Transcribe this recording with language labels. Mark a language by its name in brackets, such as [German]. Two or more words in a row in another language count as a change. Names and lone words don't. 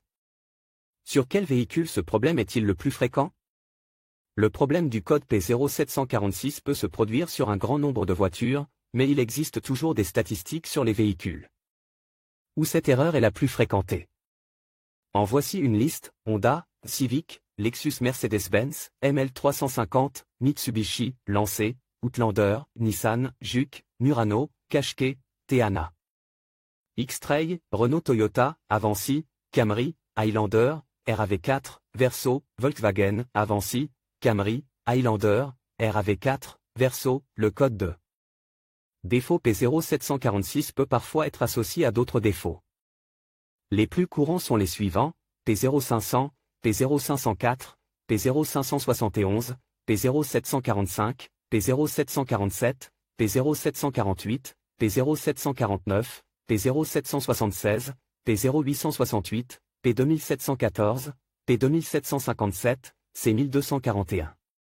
[French] Sur quel véhicule ce problème est-il le plus fréquent? Le problème du code P0746 peut se produire sur un grand nombre de voitures, mais il existe toujours des statistiques sur les véhicules où cette erreur est la plus fréquentée. En voici une liste: Honda, Civic, Lexus, Mercedes-Benz, ML350, Mitsubishi, Lancet, Outlander, Nissan, Juke, Murano, Qashqai, Teana, X-Trail, Renault, Toyota, Avanci, Camry, Highlander, RAV4, Verso, Volkswagen, Avanci, Camry, Highlander, RAV4, Verso. Le code de défaut P0746 peut parfois être associé à d'autres défauts. Les plus courants sont les suivants: P0500, P0504, P0571, P0745, P0747, P0748, P0749, P0776, P0868, P2714, P2757, C1241.